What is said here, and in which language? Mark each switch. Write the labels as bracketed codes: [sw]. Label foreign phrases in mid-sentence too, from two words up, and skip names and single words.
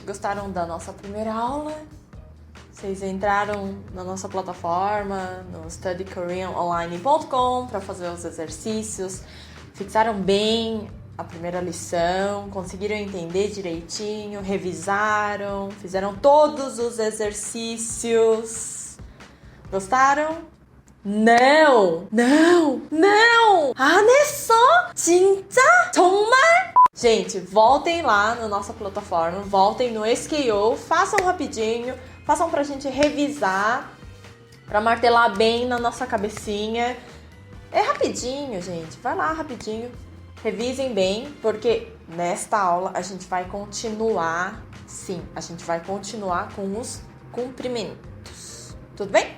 [pt] Gostaram da nossa primeira aula? Vocês entraram na nossa plataforma, no studykoreanonline.com para fazer os exercícios? Fixaram bem a primeira lição? Conseguiram entender direitinho? Revisaram? Fizeram todos os exercícios? Gostaram? Não! [ko] 안 했어? 진짜? 정말? [pt] Gente, voltem lá na nossa plataforma, voltem no SKO, façam rapidinho, façam pra gente revisar, pra martelar bem na nossa cabecinha. É rapidinho, gente, vai lá rapidinho, revisem bem, porque nesta aula a gente vai continuar, sim, a gente vai continuar com os cumprimentos, tudo bem?